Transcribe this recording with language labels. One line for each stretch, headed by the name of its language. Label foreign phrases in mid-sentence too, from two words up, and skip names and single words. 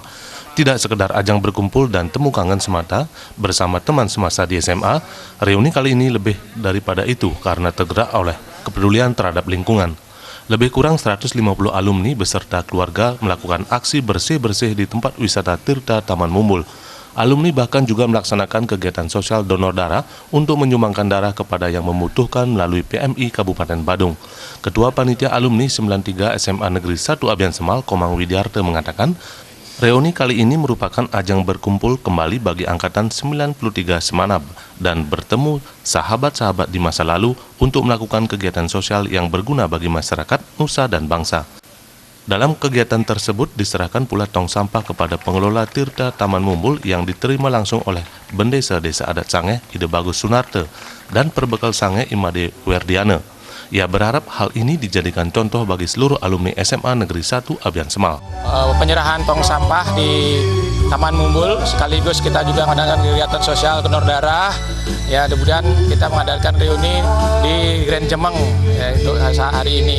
Indonesian: Tidak sekedar ajang berkumpul dan temu kangen semata bersama teman semasa di SMA, reuni kali ini lebih daripada itu karena tergerak oleh kepedulian terhadap lingkungan. Lebih kurang 150 alumni beserta keluarga melakukan aksi bersih-bersih di tempat wisata Tirta Taman Mumbul. Alumni bahkan juga melaksanakan kegiatan sosial donor darah untuk menyumbangkan darah kepada yang membutuhkan melalui PMI Kabupaten Badung. Ketua Panitia Alumni 93 SMA Negeri 1 Abian Semal, Komang Widiarte mengatakan, reuni kali ini merupakan ajang berkumpul kembali bagi Angkatan 93 Semanap dan bertemu sahabat-sahabat di masa lalu untuk melakukan kegiatan sosial yang berguna bagi masyarakat, nusa, dan bangsa. Dalam kegiatan tersebut diserahkan pula tong sampah kepada pengelola Tirta Taman Mumbul yang diterima langsung oleh Bendesa Desa Adat Sangeh Ide Bagus Sunarte dan Perbekal Sangeh Imade Werdiana. Ia berharap hal ini dijadikan contoh bagi seluruh alumni SMA Negeri 1 Abian Semal. Penyerahan tong sampah di Taman Mumbul sekaligus kita juga mengadakan kegiatan sosial donor darah. Ya, kemudian kita mengadakan reuni di Grand Jemeng yaitu hari ini.